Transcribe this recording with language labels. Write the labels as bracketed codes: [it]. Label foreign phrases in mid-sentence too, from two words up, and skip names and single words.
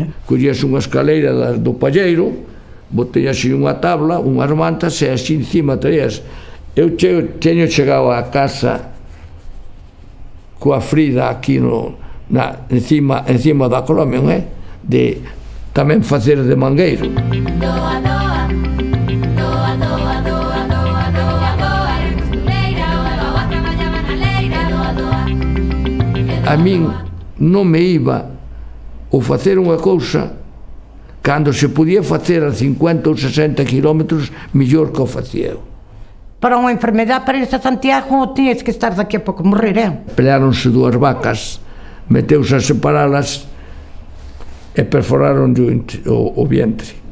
[gl] Collías unha escaleira do palleiro, botei así unha tabla, unhas mantas, e así encima traías. Eu teño chegado á casa coa Frida aquí encima da Colomia, de tamén facer de mangueiro. Doa, doa, doa, doa, doa, doa, doa, doa, eres costureira, doa, traballaba na leira, doa, doa. A min non me iba o facer unha cousa cando se podía facer a 50 ou 60 kilómetros, mellor que o facía eu. Para unha enfermedade, para irse a Santiago, [es] tienes que [gl] estar daqui a pouco morrer, Peleáronse 2 vacas, meteuse a separalas e perforaron o vientre.